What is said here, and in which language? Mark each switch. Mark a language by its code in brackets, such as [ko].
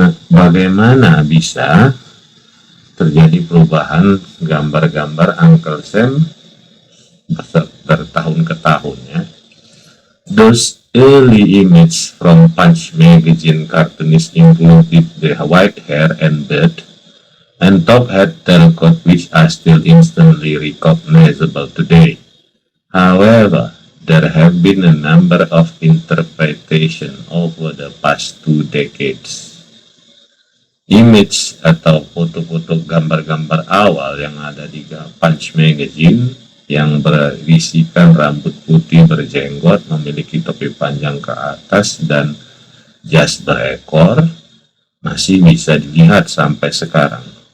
[id] Bagaimana bisa terjadi perubahan gambar-gambar Uncle Sam bertahun ke tahun ya? [en] Those early images from Punch magazine cartoonists included the white hair and beard and top hat tailcoat, which are still instantly recognizable today. However, there have been a number of interpretations over the past 2 decades. [id] Image atau foto-foto gambar-gambar awal yang ada di Punch magazine yang berisikan rambut putih berjenggot, memiliki topi panjang ke atas dan jas berekor masih bisa dilihat sampai sekarang.